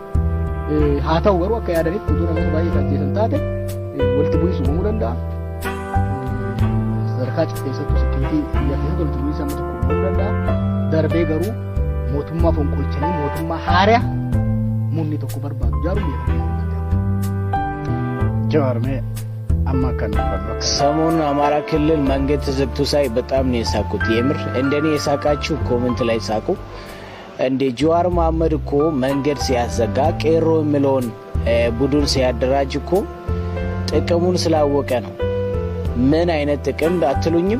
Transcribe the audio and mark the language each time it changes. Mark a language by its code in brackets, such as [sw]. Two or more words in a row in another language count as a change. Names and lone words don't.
[om] Haa ta'u garuu akka yaadanitti utuu namoota baay'ee ajjeesan taate walitti bu'iinsa uumamuu danda'a. Sadarkaa keessattuu sekkiriitii biyyaa keessatti walitti bu'iinsa amma tokko uumamuu danda'a. Darbee garuu mootummaa fonqolchanii mootummaa haaraa munni tokko barbaadu jaaru biyya ጀዋርሜ አማካን [am] ሰሞኑን አማራ ክልል መንገድ ተዘግቶ ሳይ በጣም ነው የሳቁት። የምር እንደኔ የሳቃችሁ ኮሜንት ላይ ሳቁ። እንደ ጀዋር መሐመድ እኮ መንገድ ሲያዘጋ ቄሮ የሚለውን ቡድን ሲያደራጅ እኮ ጥቅሙን ስላወቀ ነው። ምን አይነት ጥቅም አትሉኝም?